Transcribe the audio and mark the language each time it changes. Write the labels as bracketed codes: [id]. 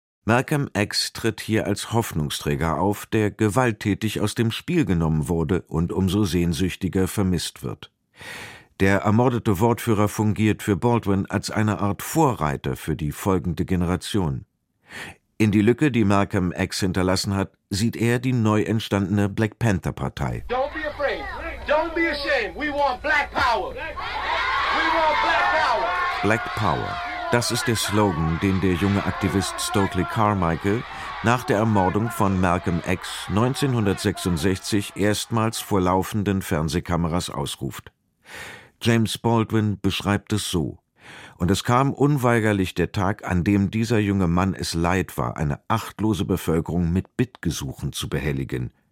[de] Malcolm X tritt hier als Hoffnungsträger auf, der gewalttätig aus dem Spiel genommen wurde und umso sehnsüchtiger vermisst wird. Der ermordete Wortführer fungiert für Baldwin als eine Art Vorreiter für die folgende Generation. In die Lücke, die Malcolm X hinterlassen hat, sieht er die neu entstandene Black Panther Partei. [en] Don't be afraid. Don't be ashamed. We want Black Power. We want Black Power. Black Power. [de] Das ist der Slogan, den der junge Aktivist Stokely Carmichael nach der Ermordung von Malcolm X 1966 erstmals vor laufenden Fernsehkameras ausruft. James Baldwin beschreibt es so. Und es kam unweigerlich der Tag, an dem dieser junge Mann es leid war, eine achtlose Bevölkerung mit Bittgesuchen zu behelligen.